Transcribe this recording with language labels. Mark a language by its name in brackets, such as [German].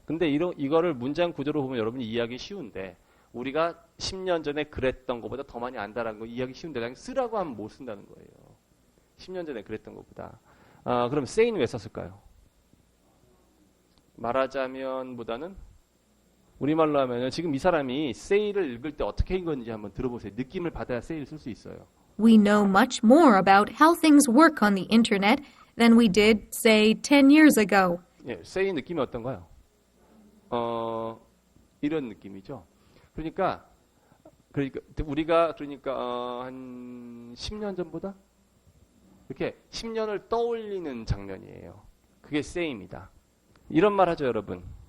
[Korean] 근데 이거를 문장 구조로 보면 여러분이 이해하기 쉬운데 우리가 10년 전에 그랬던 것보다 더 많이 안다라는 거 이해하기 쉬운데 그냥 쓰라고 하면 못 쓴다는 거예요. 10년 전에 그랬던 것보다. 그럼 say는 왜 썼을까요? 말하자면보다는 우리말로 하면 지금 이 사람이 say를 읽을 때 어떻게 읽었는지 한번 들어보세요. 느낌을 받아야 say를 쓸 수 있어요. [English] We know much more about how things work on the internet than we did, say, 10 years ago. [Korean] 예, say 느낌이 어떤가요? 이런 느낌이죠. 그러니까 우리가 한 10년 전보다 이렇게 10년을 떠올리는 장면이에요. 그게 say입니다. 이런 말 하죠, 여러분.